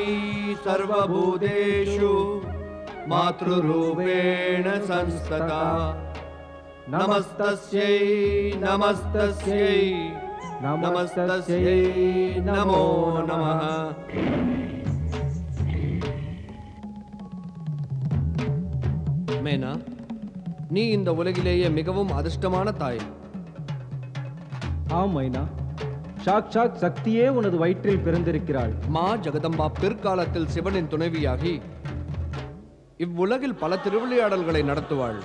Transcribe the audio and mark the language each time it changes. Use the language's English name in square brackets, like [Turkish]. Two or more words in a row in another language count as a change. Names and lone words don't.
[Sanskrit] सर्वभूतेषु मातृरूपेण संस्थिता नमस्तस्यै नमस्तस्यै नमस्तस्यै नमो नमः. [Tamil] மேனா, நீ இந்த உலகிலேயே மிகவும் அதிர்ஷ்டமான தாய். ஆம் மைனா, சாக்ஷாத் சக்தியே உனது வயிற்றில் பிறந்திருக்கிறாள். மா ஜெகதம்பா பிற்காலத்தில் சிவனின் துணைவியாகி இவ்வுலகில் பல திருவிளையாடல்களை நடத்துவாள்.